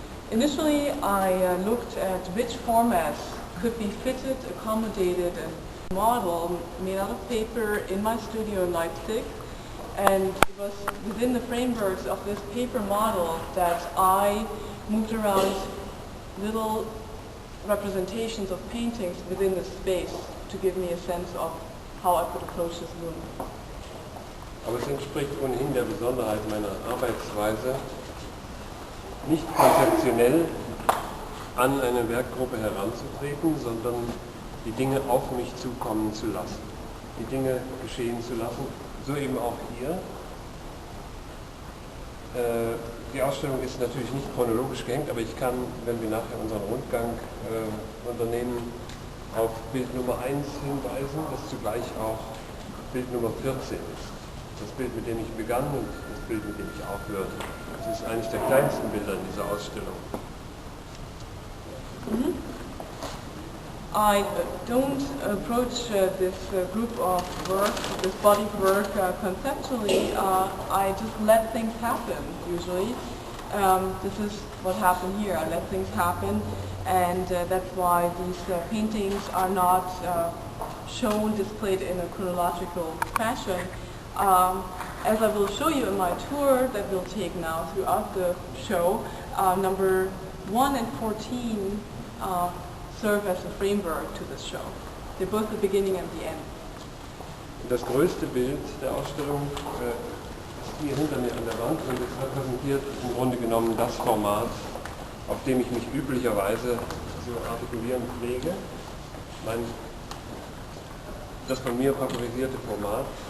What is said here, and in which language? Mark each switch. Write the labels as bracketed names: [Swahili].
[English] Initially, I looked at which formats could be fitted, accommodated, and model made out of paper in my studio in Leipzig. And it was within the frameworks of this paper model that I moved around little representations of paintings within the space to give me a sense of how I could approach this room. [German] Aber es entspricht ohnehin der Besonderheit meiner Arbeitsweise, nicht konzeptionell an eine Werkgruppe heranzutreten, sondern die Dinge auf mich zukommen zu lassen, die Dinge geschehen zu lassen, so eben auch hier. Die Ausstellung ist natürlich nicht chronologisch gehängt, aber ich kann, wenn wir nachher unseren Rundgang unternehmen, auf Bild Nummer 1 hinweisen, das zugleich auch Bild Nummer 14 ist. Das Bild, mit dem ich begann und das Bild, mit dem ich aufhörte. Das ist eines der kleinsten Bilder in dieser Ausstellung. [English] I don't approach this group of work, this body of work conceptually. I just let things happen, usually. This is what happened here. I let things happen, and that's why these paintings are not shown, displayed in a chronological fashion. As I will show you in my tour that we'll take now throughout the show, number 1 and 14 serve as a framework to this show. They're both the beginning and the end. [German] Das größte Bild der Ausstellung ist hier hinter mir an der Wand und es repräsentiert im Grunde genommen das Format, auf dem ich mich üblicherweise zu artikulieren pflege. Das von mir favorisierte Format.